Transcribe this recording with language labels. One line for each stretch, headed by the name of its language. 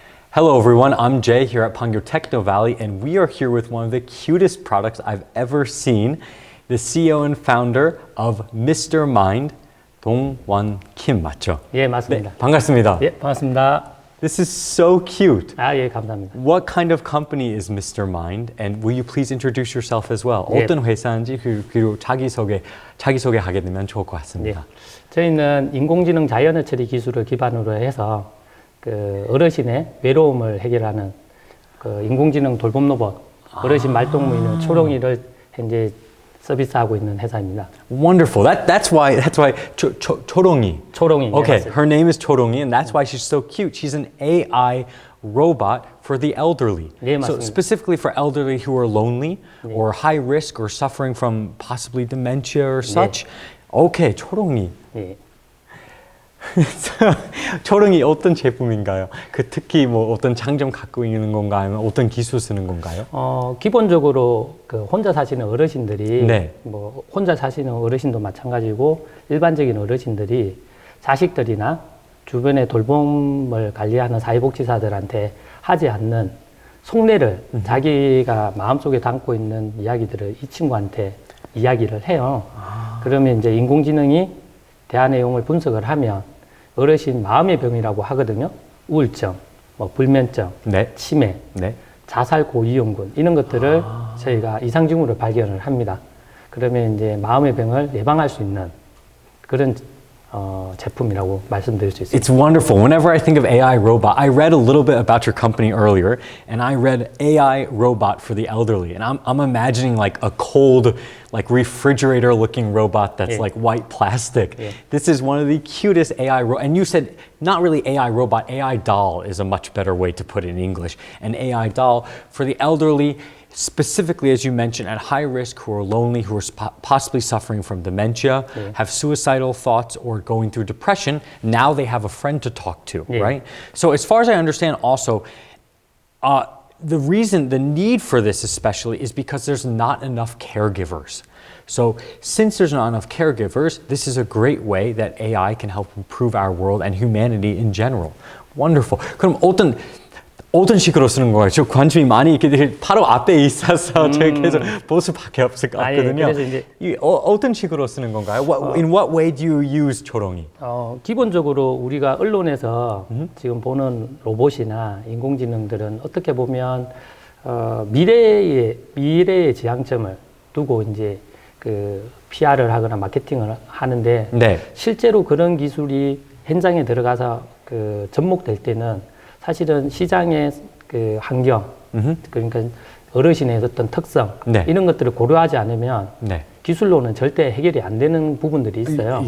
English: Hello everyone, I'm Jay here at Pangyo Techno Valley, and we are here with one of the cutest products I've ever seen, the CEO and founder of Mr.
Korean: Mind, 동원 Kim 맞죠? 예, 맞습니다. 네, 반갑습니다. 예, 반갑습니다.
English: This is so cute.
Korean: 아, 예, 감사합니다.
English: What kind of company is Mr. Mind? And will you please introduce yourself as well?
Korean: 예. 어떤 회사인지 그리고 자기소개하게 되면 좋을 것 같습니다. 예. 저희는 인공지능 자연어 처리 기술을 기반으로 해서 그 어르신의 외로움을 해결하는 그 인공지능 돌봄 로봇, 어르신 말동무인 초롱이를 현재 서비스하고 있는 회사입니다.
English: Wonderful. That's why 초롱이.
Korean: 초롱이.
English: Okay,
Korean: 네,
English: her name is 초롱이, and that's why she's so cute. She's an AI robot for the elderly.
Korean: 네,
English: So
Korean: 맞습니다.
English: specifically for elderly who are lonely or high risk or suffering from possibly dementia or such. Okay, 초롱이.
Korean: 예. 초롱이 어떤 제품인가요? 특히 뭐 어떤 장점 갖고 있는 건가요? 아니면 어떤 기술 쓰는 건가요? 기본적으로 그 혼자 사시는 어르신들이 네. 뭐 혼자 사시는 어르신도 마찬가지고 일반적인 어르신들이 자식들이나 주변의 돌봄을 관리하는 사회복지사들한테 하지 않는 속내를 자기가 마음속에 담고 있는 이야기들을 이 친구한테 이야기를 해요. 그러면 이제 인공지능이 대화 내용을 분석을 하면 어르신 마음의 병이라고 하거든요. 우울증, 뭐 불면증, 네. 치매, 네. 자살 고위험군 이런 것들을 저희가 이상징후를 발견을 합니다. 그러면 이제 마음의 병을 예방할 수 있는 그런 제품이라고 말씀드릴 수 있습니다.
English: It's wonderful. Whenever I think of AI robot, I read a little bit about your company earlier, and I read AI robot for the elderly, and I'm imagining like a cold, like refrigerator-looking robot that's like white plastic. This is one of the cutest AI and you said not really AI robot, AI doll is a much better way to put it in English. An AI doll for the elderly. Specifically, as you mentioned, at high risk, who are lonely, who are possibly suffering from dementia, have suicidal thoughts, or going through depression, now they have a friend to talk to, right? So as far as I understand also, the need for this especially is because there's not enough caregivers. So since there's not enough caregivers, this is a great way that AI can help improve our world and humanity in general. Wonderful.
Korean: 그럼 어떤 식으로 쓰는 거예요? 저 관심이 많이 있게 바로 앞에 있어서 제가 계속 볼 수밖에 없을 것 같거든요. 그래서 이제 어떤 식으로 쓰는 건가요?
English: In what way do you use 초롱이?
Korean: 기본적으로 우리가 언론에서 지금 보는 로봇이나 인공지능들은 어떻게 보면 미래의 지향점을 두고 이제 그 PR을 하거나 마케팅을 하는데 실제로 그런 기술이 현장에 들어가서 그 접목될 때는 사실은 시장의 그 환경, 그러니까 어르신의 어떤 특성, 이런 것들을 고려하지 않으면 기술로는 절대 해결이 안 되는 부분들이 있어요.